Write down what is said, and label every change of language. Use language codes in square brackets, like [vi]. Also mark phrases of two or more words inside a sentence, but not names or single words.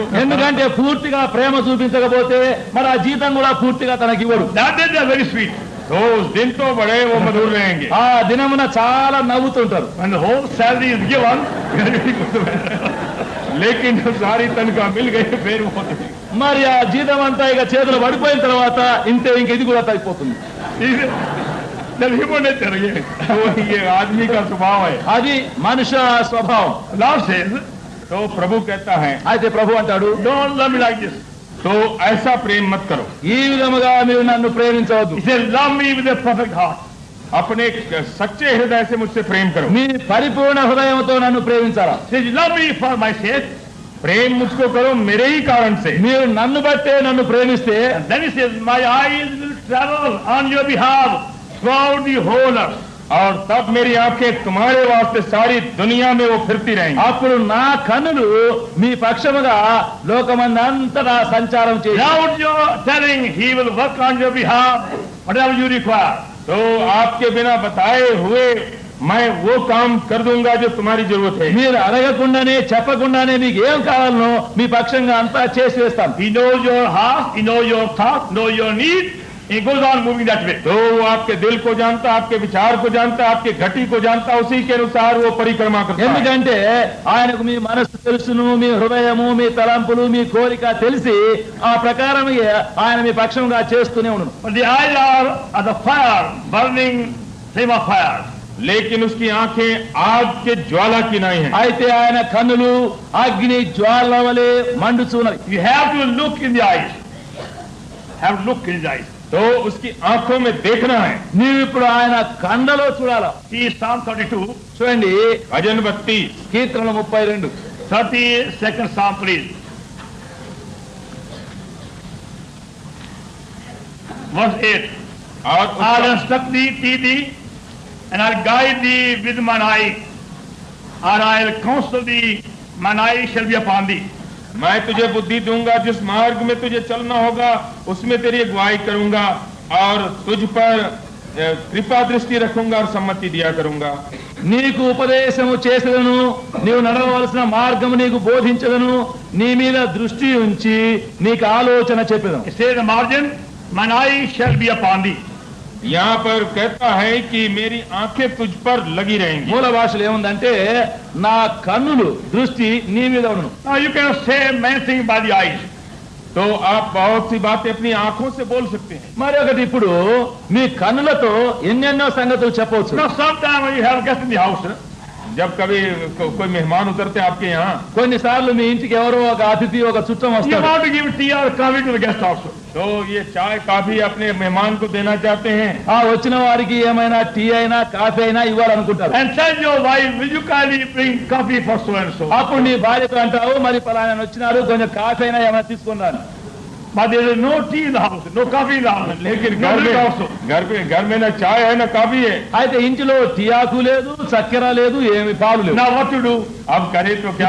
[te] ఎందుకంటే పూర్తిగా ప్రేమ చూపించకపోతే మరి ఆ జీతం కూడా పూర్తిగా తనకి ఇవ్వడు. [en] That day they are very sweet. [hi] तो उस दिन तो बड़े वो मधुर रहेंगे. [te] ఆ దినమున చాలా నవ్వుతుంటారు. [en] When the whole salary is given, [hi] लेकिन जब सारी तनख्वाह मिल गई फिर वो [te] మరి ఆ జీతం అంతా ఇక చేతులు పడిపోయిన తర్వాత ఇంతే ఇంక ఇది కూడా తగ్గిపోతుంది. [en] then human nature again. [hi] तो ये आदमी का स्वभाव है. [te] అది మనుష్య స్వభావం. [en] Lord says, [hi] तो प्रभु कहता है [te] అయితే ప్రభు అంటాడు, [en] don't love me like this. [hi] तो ऐसा प्रेम मत करो. [te] ఈ విధముగా మీరు నన్ను ప్రేమించవద్దు. [en] He says, love me with a perfect heart. [hi] अपने सच्चे हृदय से मुझसे प्रेम करो. [te] మీ పరిపూర్ణ హృదయంతో నన్ను ప్రేమించాలా. [en] He says, love me for my sake. [hi] प्रेम मुझको करो मेरे ही कारण से. [te] మీరు నన్ను బట్టే నన్ను ప్రేమిస్తే, [en] And then he says, my eyes will travel on your behalf throughout the whole earth. [hi] और तब मेरी आंखें तुम्हारे वास्ते सारी दुनिया में वो फिरती रहेंगी. [te] అప్పుడు నా కన్నులు మీ పక్షముగా లోకమందంతటా సంచారం చేసి, [en] Without your telling, he will work on your behalf, whatever you require. [hi] तो आपके बिना बताए हुए मैं वो काम कर दूंगा जो तुम्हारी जरूरत है. [te] మీరు అడగకుండానే చెప్పకుండానే మీకు ఏం కావాలనో మీ పక్షంగా అంతా చేసి వేస్తాను. [en] He knows your heart, he knows your thought, knows your need. He goes on moving that way. [hi] तो वो आपके दिल को जानता, आपके विचार को जानता, आपके घटी को जानता, उसी के अनुसार वो परिक्रमा करता है. [te] ఎందుకంటే ఆయనకు మీ మనసు తెలుసును, మీ హృదయము, మీ తలంపులు, మీ కోరిక తెలిసి ఆ ప్రకారం ఆయన మీ పక్షంగా చేస్తూనే ఉండను. [en] But the eyes are the fire, burning flame of fire. [hi] लेकिन उसकी आंखें आग के ज्वाला की नहीं हैं। [te] అయితే ఆయన కన్నులు అగ్ని జ్వాల వలె మండుచున్నవి. [en] You have to look in the eyes. Have to look in the eyes. [hi] तो उसकी आंखों में देखना है। [te] నీవు ఇప్పుడు ఆయన కండలో చూడాలా. [en] See Psalm 32. [te] చూడండి [hi] भजन 32 [te] కీర్తనలు 32 [en] 32nd Psalm, please. Verse 8. [hi] और [en] I'll [hi] उसका- [en] instruct thee, teach thee, and I'll guide thee with mine eye, and I'll counsel thee, mine eye shall be upon thee. [hi] मैं तुझे बुद्धि दूंगा, जिस मार्ग में तुझे चलना होगा उसमें तेरी अगुवाई करूंगा और तुझ पर कृपा दृष्टि रखूंगा और सम्मति दिया करूंगा। [te] నీకు ఉపదేశము చేసేదను, నీవు నడవవలసిన మార్గము నీకు బోధించదను, నీ మీద దృష్టి ఉంచి నీకు ఆలోచన చెప్పేదను. [en] It says in the margin, mine eye shall be upon thee. [hi] यहाँ पर कहता है कि मेरी आंखें तुझ पर लगी रहेंगी। [te] మూల భాషలో ఏముందంటే నా కన్నులు దృష్టి నీ మీద ఉండును. [en] Now you can say many things by the eyes. [hi] तो आप बहुत सी बातें अपनी आंखों से बोल सकते हैं। [te] మరి ఒకటి ఇప్పుడు మీ కన్నులతో ఎన్నెన్నో సంగతులు చెప్పవచ్చు. [en] Now sometimes when you have guests in the house, [hi] जब कभी कोई मेहमान उतरते हैं आपके यहाँ, [te] కొన్నిసార్లు మీ ఇంటికి ఎవరో ఒక అతిథి ఒక చుట్టం [en] you [te] వస్తాడు. [en] want to give tea or coffee to the guest also. [hi] तो ये चाय काफी अपने मेहमान को देना चाहते हैं। [te] ఆ వచ్చిన వారికి ఏమైనా టీ అయినా కాఫీ అయినా ఇవ్వాలనుకుంటారు. [en] And tell your wife, will you kindly bring coffee for so and so? [te] అప్పుడు నీ భార్యతో అంటావు, మరి పలానా వచ్చినారు, కొంచెం కాఫీ అయినా ఏమైనా తీసుకున్నాను. [en] But there is no tea in the house, no coffee in the house. [hi] लेकिन [en] No milk also. [hi] घर में ना चाय है ना काफी है। [te] అయితే ఇంటిలో టీ ఆకు లేదు, చక్కెర లేదు, ఏమి పాలు లేవు. [en] Now what to do? [hi] अब करे तो क्या